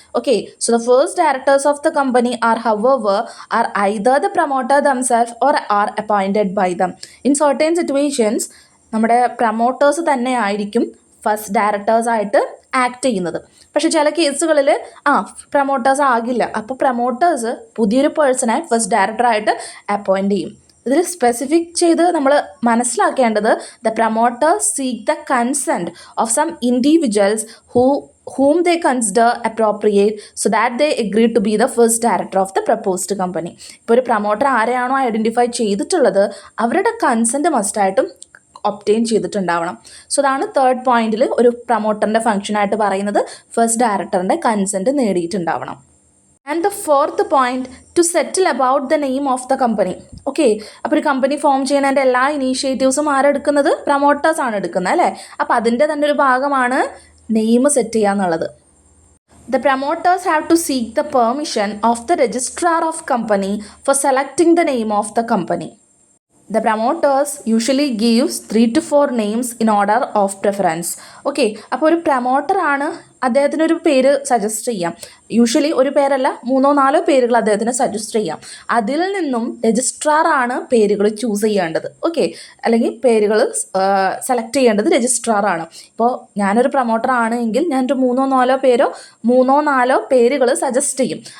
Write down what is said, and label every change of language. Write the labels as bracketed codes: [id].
[en] Okay, so the first directors of the company are however are either the promoter themselves or are appointed by them. [ml] In certain situations നമ്മുടെ promoters തന്നെ ആയിരിക്കും first ഡയറക്ടേഴ്സായിട്ട് act ചെയ്യുന്നത്. പക്ഷെ ചില കേസുകളിൽ promoters ആകില്ല. അപ്പോൾ പ്രൊമോട്ടേഴ്സ് പുതിയൊരു പേഴ്സണെ ഫസ്റ്റ് ഡയറക്ടറായിട്ട് അപ്പോയിൻറ്റ് ചെയ്യും. ഇതിൽ സ്പെസിഫിക് ചെയ്ത് നമ്മൾ മനസ്സിലാക്കേണ്ടത് [en] The promoter seek the consent of some individuals whom they consider appropriate so that they agree to be the first director of the proposed company. [ml] ഇപ്പോൾ ഒരു പ്രൊമോട്ടർ ആരെയാണോ ഐഡൻറ്റിഫൈ ചെയ്തിട്ടുള്ളത് അവരുടെ കൺസെൻറ്റ് മസ്റ്റായിട്ടും ഒബ്റ്റെയിൻ ചെയ്തിട്ടുണ്ടാവണം. സോ അതാണ് തേർഡ് പോയിന്റിൽ ഒരു പ്രൊമോട്ടറിൻ്റെ ഫംഗ്ഷനായിട്ട് പറയുന്നത്, first ഡയറക്ടറിൻ്റെ consent നേടിയിട്ടുണ്ടാവണം. [en] And the fourth point, to settle about the name of the company. [ml] Okay, അപ്പോൾ ഒരു കമ്പനി ഫോം ചെയ്യുന്നതിൻ്റെ എല്ലാ ഇനീഷ്യേറ്റീവ്സും ആരെടുക്കുന്നത്? പ്രൊമോട്ടേഴ്സാണ് എടുക്കുന്നത് അല്ലേ. അപ്പോൾ അതിൻ്റെ തന്നെ ഒരു ഭാഗമാണ് നെയിം സെറ്റ് ചെയ്യുക എന്നുള്ളത്. [en] The promoters have to seek the permission of the registrar of company for selecting the name of the company. The promoters usually gives 3 to 4 names in order of preference. [ml] Okay, അപ്പോൾ ഒരു പ്രൊമോട്ടറാണ് അദ്ദേഹത്തിനൊരു പേര് suggest ചെയ്യാം. Usually ഒരു പേരല്ല 3-4 പേരുകൾ അദ്ദേഹത്തിന് suggest ചെയ്യാം. അതിൽ നിന്നും രജിസ്ട്രാറാണ് പേരുകൾ ചൂസ് ചെയ്യേണ്ടത്. ഓക്കെ, അല്ലെങ്കിൽ പേരുകൾ സെലക്ട് ചെയ്യേണ്ടത് രജിസ്ട്രാറാണ്. ഇപ്പോൾ ഞാനൊരു പ്രൊമോട്ടറാണ് എങ്കിൽ ഞാനൊരു 3-4 പേരുകൾ സജസ്റ്റ് ചെയ്യും.